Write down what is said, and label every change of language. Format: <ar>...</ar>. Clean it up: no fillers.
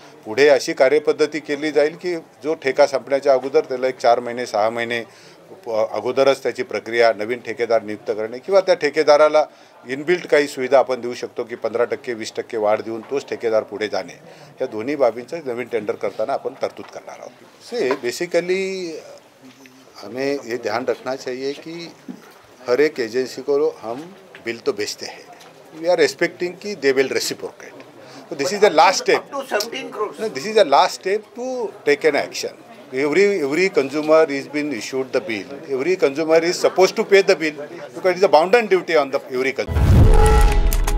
<mr>पुढे अशी कार्यपद्धती केली जाईल की जो ठेका संपण्याच्या अगोदर त्याला एक 4 महिने 6 महिने अगोदरच त्याची प्रक्रिया नवीन ठेकेदार नियुक्त करणे किंवा त्या ठेकेदाराला इनबिल्ट काही सुविधा आपण देऊ शकतो की 15% 20% वाढ देऊन तोच ठेकेदार पुढे जाणे, या दोन्ही बाबींचं नवीन टेंडर करताना आपण तरतूद करणार आहोत.</mr> <hi>से बेसिकली हमें ये ध्यान रखना चाहिए कि हर एक एजेंसी को हम बिल तो बेचते हैं,</hi> <en>we are expecting</en> <hi>कि</hi> <en>They will reciprocate. So this is the last step. Up to 17 crores. No, this is the last step to take an action. Every consumer is been issued the bill. Every consumer is supposed to pay the bill because it is a bounden duty on the every consumer.</en>